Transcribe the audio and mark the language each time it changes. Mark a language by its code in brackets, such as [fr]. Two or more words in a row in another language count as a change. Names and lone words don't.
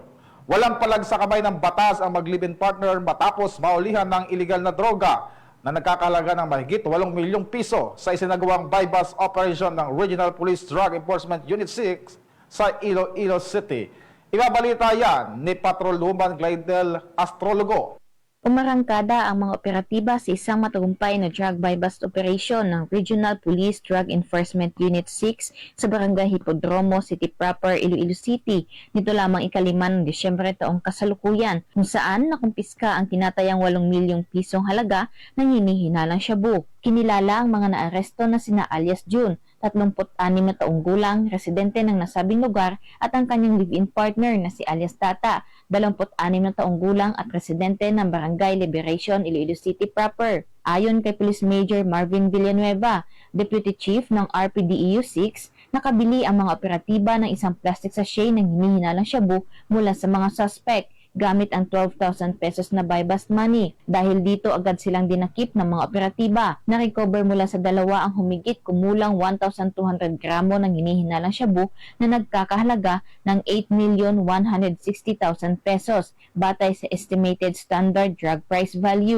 [tl] Walang palag sa kamay ng batas ang mag- [en] live-in partner [tl] matapos maulihan ng iligal na droga na nagkakahalaga ng mahigit 8 milyong piso sa isinagawang [en] bypass operation [tl] ng Regional Police Drug Enforcement Unit 6 sa Iloilo City. Ibabalita yan ni Patrolwoman Glidel Astrologo. Umarangkada ang mga operatiba sa isang matagumpay na [en] drug buy-bust operation [tl] ng Regional Police Drug Enforcement Unit 6 sa Barangay Hipodromo City Proper, Iloilo City nito lamang ika-5 ng Disyembre taong kasalukuyan, kung saan nakumpiska ang tinatayang 8 milyong pisong halaga ng hinihinalang shabu. Kinilala ang mga naaresto na sina alias June, 36 na taong gulang, residente ng nasabing lugar, at ang kanyang [en] live-in partner [tl] na si alias Tata, 26 na taong gulang at residente ng Barangay Liberation, Iloilo City Proper. Ayon kay Police Major Marvin Villanueva, Deputy Chief ng RPDEU 6, nakabili ang mga operatiba ng isang [en] plastic sachet [tl] ng hinihinalang shabu mula sa mga suspect gamit ang 12,000 pesos na [en] buy-bust money. [tl] Dahil dito agad silang dinakip ng mga operatiba. Na-recover mula sa dalawa ang humigit kumulang 1,200 gramo ng hinihinalang shabu na nagkakahalaga ng 8,160,000 pesos batay sa [en] estimated standard drug price value.